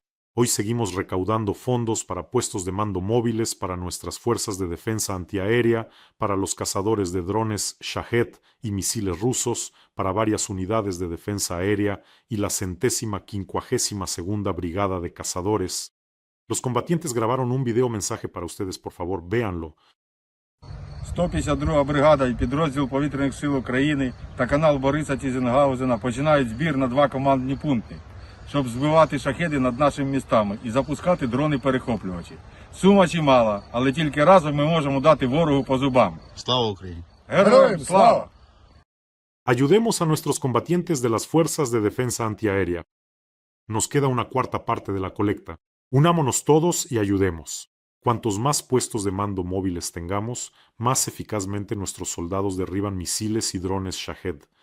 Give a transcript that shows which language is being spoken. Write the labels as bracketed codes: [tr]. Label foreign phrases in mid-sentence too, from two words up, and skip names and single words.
[es] Hoy seguimos recaudando fondos para puestos de mando móviles para nuestras fuerzas de defensa antiaérea, para los cazadores de drones Shahed y misiles rusos, para varias unidades de defensa aérea y la 152ª Brigada de Cazadores. Los combatientes grabaron un video mensaje para ustedes, por favor, véanlo. [uk] 152 бригада і підрозділ повітряних сил України та канал Бориса Тізенгаузена починають збір на 2 командні пункти, щоб збивати шахеди над нашими містами і запускати дрони-перехоплювачі. Сума чимала, але тільки разом ми можемо дати ворогу по зубам. Слава Україні! Героям слава! [es] Ayudemos a nuestros combatientes de las fuerzas de defensa antiaérea. Nos queda una cuarta parte de la colecta. Unámonos todos y ayudemos. Cuantos más puestos de mando móviles tengamos, más eficazmente nuestros soldados derriban misiles y drones Shahed.